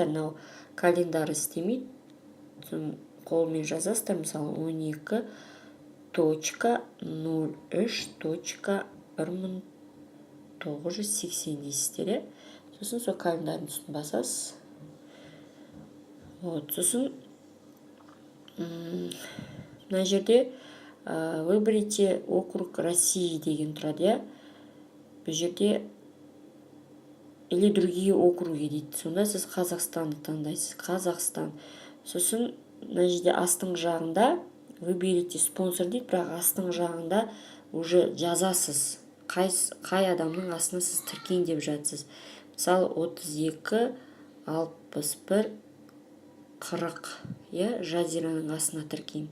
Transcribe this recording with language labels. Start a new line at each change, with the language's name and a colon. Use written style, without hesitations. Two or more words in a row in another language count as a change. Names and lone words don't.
Kazakh: Мынау календар істемейді. Қолмен жазасыздар, мысалы 12.03.1980 дейсіздер. Сосын сол календардың үстін басасыз. Сосын мына жерде
Russian: выберите округ России
Kazakh: деген тұрады. Бұл жерде
Russian: или другие округи
Kazakh: дейді. Сонда сіз Қазақстанды таңдайсыз. Қазақстан. Сосын мына жерде астың жағында
Russian: выберите спонсор
Kazakh: дейді, бірақ астың жағында уже жазасыз. Қай адамның астына сіз тіркейін деп жатсыз. Мысалы 32 61 40, жазираның астына тіркейм.